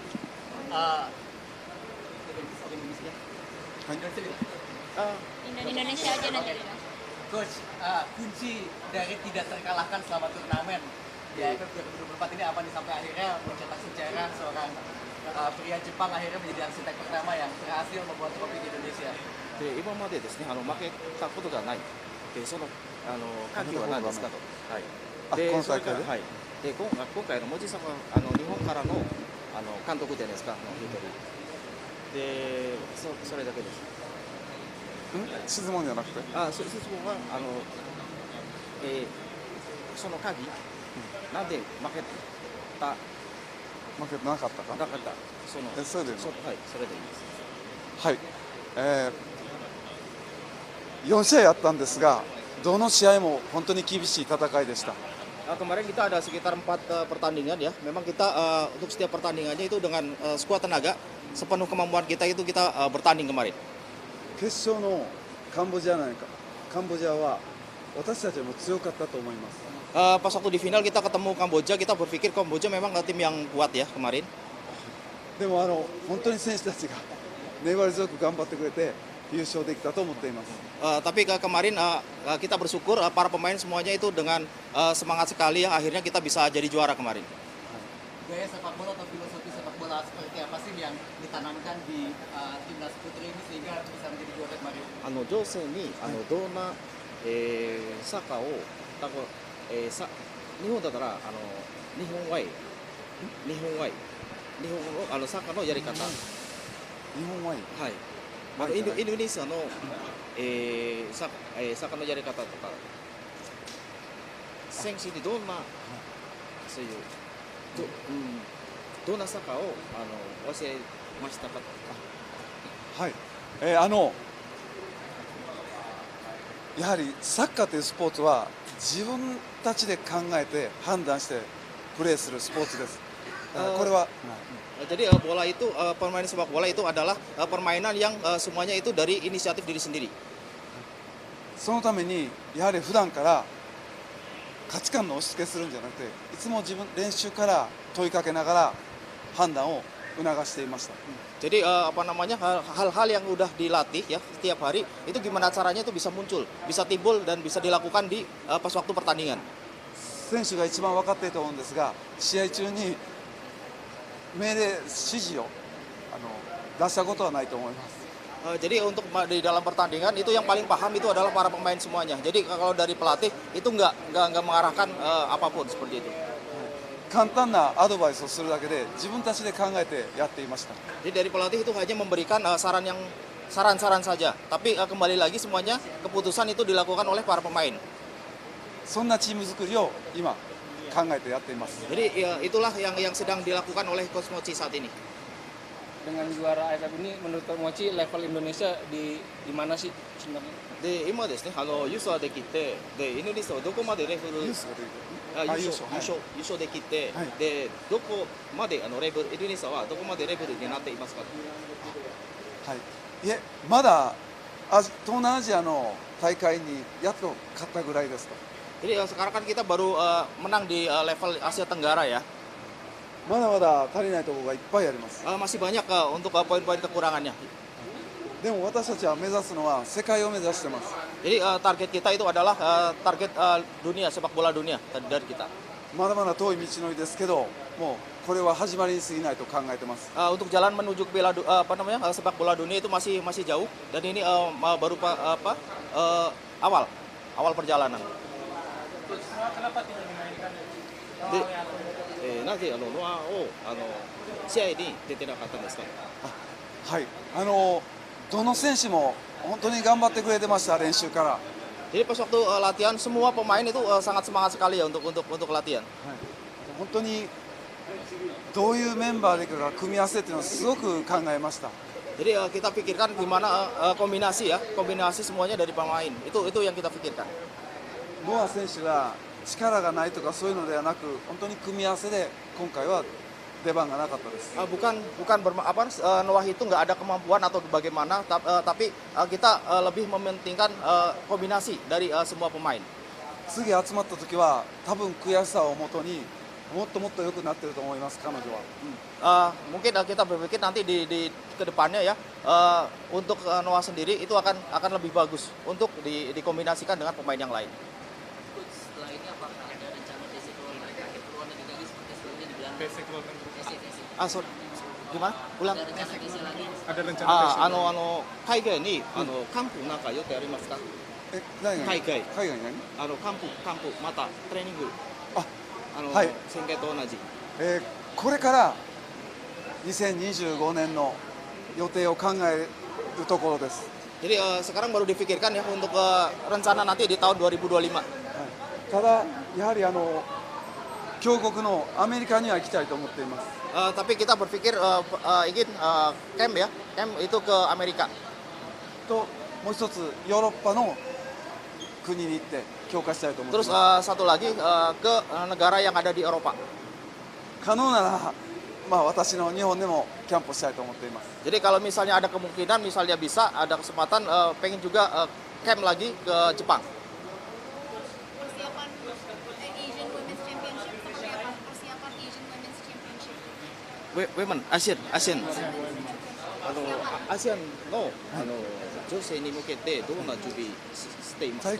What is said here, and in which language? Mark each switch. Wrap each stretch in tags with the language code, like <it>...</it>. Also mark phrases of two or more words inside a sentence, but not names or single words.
<id>Indonesia aja nanti. Coach, kunci dari tidak terkalahkan selama turnamen di AFF 2024 ini apa nih sampai akhirnya mencetak sejarah seorang pria Jepang akhirnya menjadi arsitek pertama yang berhasil membuat trofi di Indonesia.</id> <ja>で今までですね、負けたことがない、その鍵は何ですかと、はい、でこの大会でそれからはい、で今回の文字さんは日本からの監督じゃないですか、一人で、それだけです。質問じゃなくて質問はその鍵、なんで負けた負けてなかったかなかったそのそれでいいのはい、それでいいです。はい、4試合あったんですがどの試合も本当に厳しい戦いでした。</ja> <id>Kemarin kita ada sekitar 4 pertandingan ya. Memang kita untuk setiap pertandingannya itu dengan skuad tenaga, sepenuh kemampuan kita itu kita bertanding kemarin.</id> <ja>決勝のカンボジアは私たちも強かったと思います。</ja> <id>Pas waktu di final kita ketemu Kamboja, kita berpikir Kamboja memang tim yang kuat ya kemarin.</id> <ja>でも本当に選手たちが粘り強く頑張ってくれて優勝できたと思っています。</ja> <id>Tapi kemarin kita bersyukur para pemain semuanya itu dengan semangat sekali ya, akhirnya kita bisa jadi juara kemarin. Gaya sepak bola atau filosofi sepak bola seperti apa sih yang ditanamkan di timnas putri ini sehingga bisa menjadi juara kemarin?</id> <ja>女性にどんな、サッカーを日本だったら日本ワイ日本のサッカーのやり方、日本はいい。はい、インドネシアの、サッカーのやり方とか選手にどんなそういうどんなサッカーを教えましたか。はい、やはりサッカーというスポーツは自分たちで考えて判断してプレーするスポーツです。これは、</ja> <id>Jadi bola itu permainan sepak bola itu adalah permainan yang semuanya itu dari inisiatif diri sendiri.</id> <ja>そのためにやはり普段から価値観の押し付けするんじゃなくて、いつも練習から問いかけながら判断を促していました。</ja> <id>Jadi hal-hal yang udah dilatih ya setiap hari itu gimana caranya itu bisa muncul, bisa timbul dan bisa dilakukan di pas waktu pertandingan.</id> <ja>選手が一番分かっていると思うんですが、試合中に命令指示を出したことはないと思います。</ja> <id>Jadi untuk di dalam pertandingan itu yang paling paham itu adalah para pemain semuanya. Jadi kalau dari pelatih itu nggak mengarahkan apapun seperti itu.</id> <ja>簡単なアドバイスをするだけで自分たちで考えてやっていました。</ja> <id>Jadi dari pelatih itu hanya memberikan saran-saran saja. Tapi kembali lagi semuanya keputusan itu dilakukan oleh para pemain.</id> <ja>そんなチーム作りを今考えてやっています。</ja> <id>Jadi ya, itulah yang sedang dilakukan oleh Coach Mochi saat ini. Dengan juara AFF ini menurut Coach Mochi level Indonesia di mana sih sebenarnya?</id> <ja>で今ですね優勝できてでインドネシアはどこまでレベルニュースが出て優勝できて、はいでどこまでレベルインドネシアはどこまでレベルになっていますか。はい、いえまだ東南アジアの大会にやっと勝ったぐらいですと。</ja> <id>Jadi sekarang kan kita baru menang di level Asia Tenggara ya.</id> <ja>まだまだ足りないところがいっぱいあります。</ja> <id>Masih banyak untuk poin-poin kekurangannya.</id> <ja>でも私たちは目指すのは世界を目指してます。</ja> <id>Jadi target kita itu adalah target dunia sepak bola dunia dari kita.</id> <ja>まだまだ遠い道のりですけど、もうこれは始まりに過ぎないと考えてます。</ja> <id>Untuk jalan menuju sepak bola dunia itu masih jauh dan ini baru awal perjalanan. Kenapa tidak dimainkan?</id> <ja>なぜノアを試合に出てなかったんですか。はい、どの選手も本当に頑張ってくれてました、練習から。</ja> <id>Jadi pas waktu latihan semua pemain itu sangat semangat sekali ya untuk latihan.</id> <ja>本当にどういうメンバーでいくか組み合わせっていうのをすごく考えました。</ja> <id>Jadi kita pikirkan gimana kombinasi ya, kombinasi semuanya dari pemain. Itu yang kita pikirkan.</id> <ja>ノア選手が力がないとかそういうのではなく、本当に組み合わせで今回は出番がなかったです。</ja> <id>Noah itu nggak ada kemampuan atau bagaimana, tapi kita lebih mementingkan kombinasi dari semua pemain.</id> <ja>次集まった時は多分悔しさをもとにもっともっと良くなってると思います、彼女は。</ja> <id>Mungkin kita berpikir nanti di kedepannya ya, untuk Noah sendiri itu akan lebih bagus untuk dikombinasikan dengan pemain yang lain. Coach, setelah ini apakah ada rencana</id> <en>basic role</en> <id>mereka akhir keluar negeri lagi seperti sebelumnya di Belanda?</id> <en>Basic role</en> <id>kan. Sorry, gimana? Ulang. Ada rencana basic lagi? Ada rencana basic.</id> <ja>海外にキャンプなんか予定ありますか？何が海外海外に何キャンプまたトレーニング。あ、はい。宣言と同じ。これから2025年の予定を考えるところです。</ja> <id>Jadi sekarang baru dipikirkan ya untuk rencana nanti di tahun 2025.</id> <ja>ただやはり強国のアメリカには行きたいと思っています。</ja> <id>Tapi kita berpikir ingin camp ya, camp itu ke Amerika.</id> <ja>ともう一つヨーロッパの国に行って強化したいと思ってい</ja> <id>Terus</id> <ja>ます。</ja> <id>satu lagi ke negara yang ada di Eropa.</id> <ja>可能ならまあ私の日本でもキャンプをしたいと思っています。</ja> <id>Jadi kalau misalnya ada kemungkinan, misalnya bisa ada kesempatan, pengen juga camp lagi ke Jepang. Persiapan Asian Women's Championship seperti apa? Persiapan Asian Women's Championship. Women, Asian.</id> <ja>アジアンの女性に向けてどんな準備していますか？</ja>